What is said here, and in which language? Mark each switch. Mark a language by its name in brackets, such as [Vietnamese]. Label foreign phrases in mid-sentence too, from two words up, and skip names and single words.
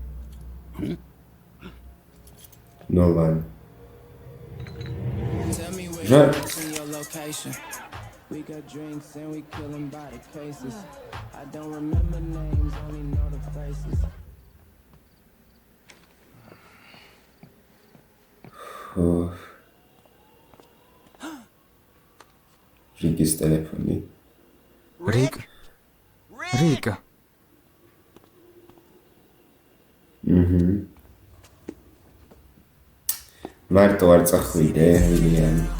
[Georgian] ნოვან. რა [English] We got drinks and we killing by the cases. I don't remember names, only know the faces. [Georgian] რიგის ტელეფონი. რიკ. მარტო არ წახვიდე, ვილიამ.